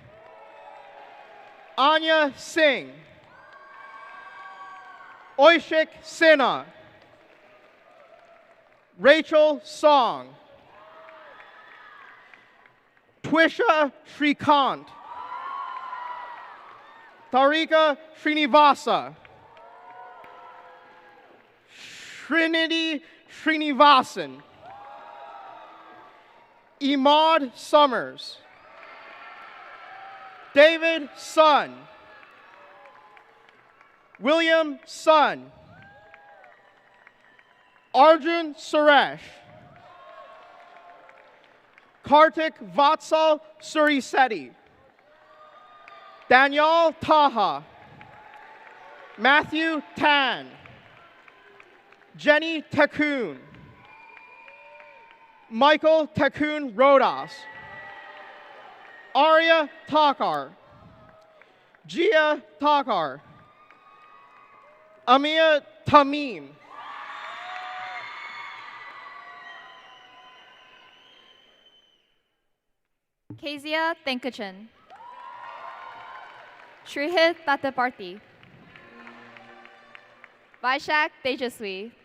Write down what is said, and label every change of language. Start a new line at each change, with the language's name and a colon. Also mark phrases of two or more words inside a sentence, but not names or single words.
English: Anya Singh. Oishik Sinha. Rachel Song. Twisha Shrikant. Tarika Srinivasa. Trinity Srinivasan. Imad Summers. David Sun. William Sun. Arjun Suresh. Kartik Vatsal Surisetti, Daniel Taha, Matthew Tan, Jenny Takun, Michael Takun Rodas, Arya Takar, Gia Takar, Amia Tamim, Kezia Thenkachan, Shrihit Tataparthi, Vaishak Tejaswi,